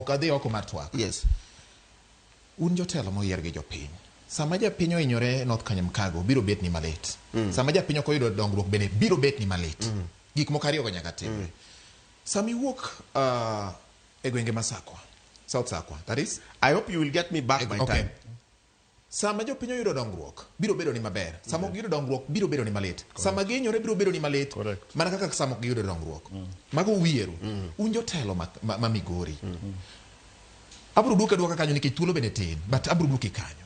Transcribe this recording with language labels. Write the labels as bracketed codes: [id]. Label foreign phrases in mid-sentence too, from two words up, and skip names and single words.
[luo] kadhi oko mar twak. Yes. Un jotelo moyier gi jopiny. Sama japiny ohinyore North Kanyamkago biro bet ni malit. Sama japiny ok oyudo dongruok bende biro bet ni malit. Gik moko ariyo go nyaka timre. Sama iwuok e gwenge Masakwa, South Sakwa, [en] that is. I hope you will get me back by time. [luo] Sama jopiny oyudo dongruok biro bedo ni maber. Sama ok giyudo dongruok biro bedo ni malit. Sama gihinyore biro bedo ni malit. Mana kaka sama ok giyudo dongruok. Mago wieru. Un jotelo ma Migori. Abro duoka kanyo nikech thuolo bende tin, but abro duoki kanyo.